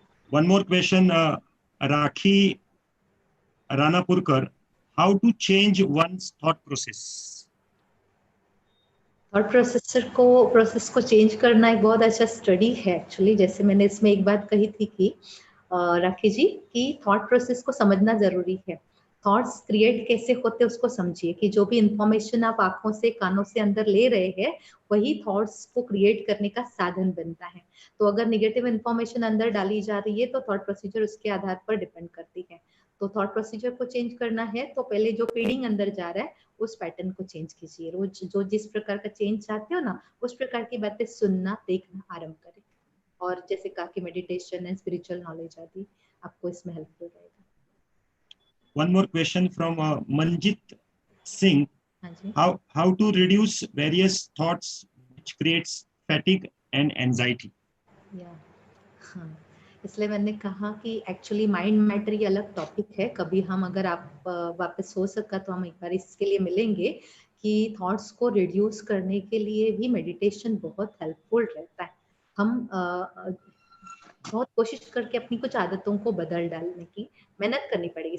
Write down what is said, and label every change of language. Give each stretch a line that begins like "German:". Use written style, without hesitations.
English: One more question, Rakhi Ranapurkar, how to change one's thought process?
Hindi: Thought process को change करना एक बहुत अच्छा स्टडी है एक्चुअली. जैसे मैंने इसमें एक बात कही थी कि राखी जी, कि थॉट प्रोसेस को समझना जरूरी है. थॉट्स क्रिएट कैसे होते उसको समझिए कि जो भी इंफॉर्मेशन आप आंखों से कानों से अंदर ले रहे हैं वही थॉट्स को क्रिएट करने का साधन बनता है। तो अगर निगेटिव इंफॉर्मेशन अंदर डाली जा रही है तो थॉट प्रोसीजर उसके आधार पर डिपेंड करती है। तो थॉट प्रोसीजर को चेंज करना है तो पहले जो फीडिंग अंदर जा रहा है उस पैटर्न को चेंज कीजिए। रोज जो जिस प्रकार का चेंज चाहते हो ना उस प्रकार की बातें सुनना देखना आरंभ करें। और जैसे कहा कि
English: meditation and spiritual knowledge
Hindi: आदि आपको इसमें हेल्पफुल रहेगा।
English: One more question from Manjit Singh.
Hindi: हाँ जी।
English: How to reduce various thoughts which creates fatigue and anxiety?
Hindi: हाँ, इसलिए मैंने कहा कि एक्चुअली माइंड मैटर ये अलग टॉपिक है। कभी हम अगर आप वापस हो सका तो हम एक बार इसके लिए मिलेंगे कि थॉट्स को रिड्यूस करने के लिए भी मेडिटेशन बहुत हेल्पफुल रहता है। हम बहुत कोशिश करके अपनी कुछ आदतों को बदल डालने की मेहनत करनी पड़ेगी।